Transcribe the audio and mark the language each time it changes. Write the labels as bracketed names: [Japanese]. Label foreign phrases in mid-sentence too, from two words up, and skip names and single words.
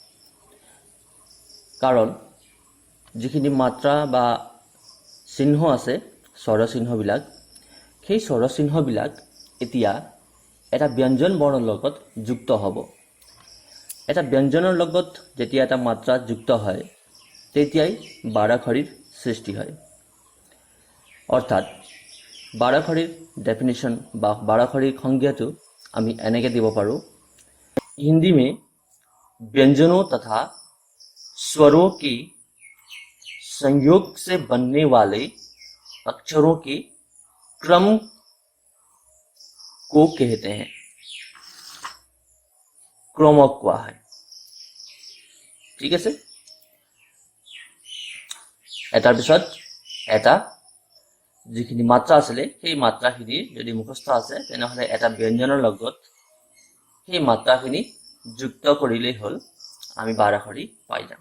[Assamese] কাৰণ যিখিনি মাত্ৰা বা চিহ্ন আছে, স্বৰচিহ্নবিলাক, সেই স্বৰচিহ্নবিলাক এতিয়া এটা ব্যঞ্জন বৰ্ণৰ লগত যুক্ত হ'ব। এটা ব্যঞ্জনৰ লগত যেতিয়া এটা মাত্ৰা যুক্ত হয়, তেতিয়াই বাৰাখৰীৰ সৃষ্টি হয়। অৰ্থাৎ বাৰাখৰীৰ डेफिनेशन বা বাৰাখৰীৰ সংজ্ঞাটো আমি এনেকৈ দিব পাৰোঁ। [Hindi] हिंदी में व्यंजनों तथा स्वरों के संयोग से बनने वाले अक्षरों के क्रम को कहते हैं। [Assamese] क्रमक কোৱা হয়। ঠিক আছে, এটাৰ পিছত এটা যিখিনি মাত্ৰা আছিলে সেই মাত্ৰাখিনি যদি মুখস্থ আছে তেনেহ'লে এটা ব্যঞ্জনৰ লগত সেই মাত্ৰাখিনি যুক্ত কৰিলেই হ'ল, আমি বাৰাখৰী পাই যাম।